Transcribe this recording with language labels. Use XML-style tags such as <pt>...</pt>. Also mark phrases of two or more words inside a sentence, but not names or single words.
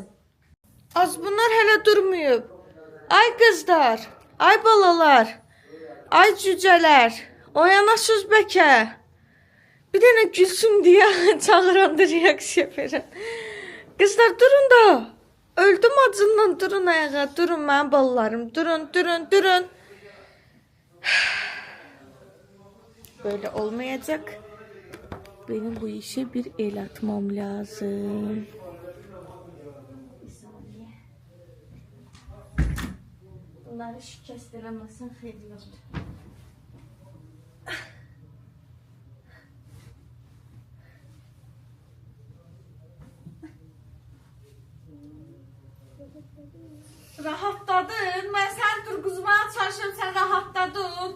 <az>Az bunlar hələ durmayıb. Ay qızlar, ay balalar, ay cücələr, oyanasız bəkə. Bir dənə gülsün deyə çağıranda reaksiya verin. Qızlar durun da. Öldüm acından, durun ayağa, durun mənim balalarım, durun, durun, durun.</az> <tr>Böyle olmayacak. Benim bu işe bir el atmam lazım. Bir saniye.</tr> <az>Bunları şikəst eləməsən xeyli yoxdur.</az> <tr>Rahatladın.</tr> <az>Mən sən durğuzmaya çalışıyorum, sən rahatladın.</az>